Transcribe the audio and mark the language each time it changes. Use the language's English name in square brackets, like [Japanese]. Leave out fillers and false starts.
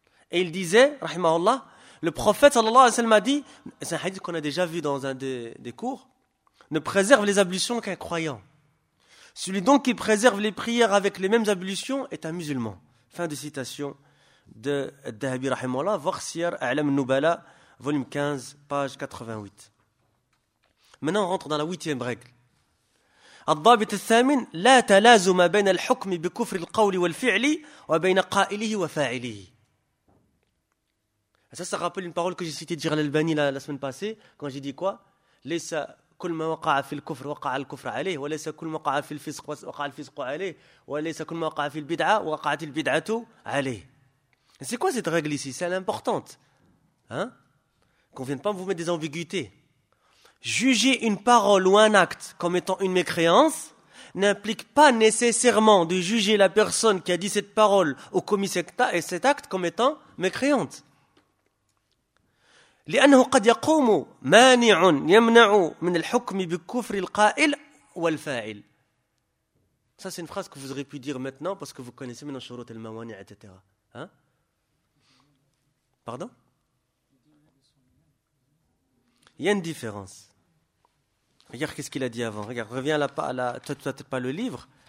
[French] Et il disait, rahimahullah, le prophète sallallahu alayhi wa sallam a dit, c'est un hadith qu'on a déjà vu dans un des cours, ne préserve les ablutions qu'un croyant. Celui donc qui préserve les prières avec les mêmes ablutions est un musulman. Fin de citation de Dahabi rahimahullah, voir Siyar A'lam Nubala, volume 15, page 88. Maintenant, on rentre dans la huitième règle. [Arabic] الضابط الثامن لا تلازم بين الحكم بكفر القول والفعل وبين قائله وفاعله. [French] Ça rappelle une parole que j'ai citée de Jalal Albani la semaine passée, quand j'ai dit quoi? Laisse [Arabic] كل ما وقع في الكفر وقع الكفر عليه، وليس كل ما وقع في الفسق وقع الفسق عليه، وليس كل ما وقع في البدعة وقعت البدعة عليه. [French] C'est quoi cette règle ici? C'est importante. Hein? Qu'on vienne pas vous mettre des ambiguïtés. Juger une parole ou un acte comme étant une mécréance n'implique pas nécessairement de juger la personne qui a dit cette parole ou commis cet acte comme étant mécréante. [Arabic] لأنه قد يقوم مانع يمنع من الحكم بكفر القائل والفاعل. [French] Ça c'est une phrase que vous aurez pu dire maintenant parce que vous connaissez maintenant [Arabic] شروط الموانع [French] etc. Hein? Pardon? Il y a une différence. Regarde qu'est-ce qu'il a dit avant. Regarde, reviens à la peut-être pas le livre.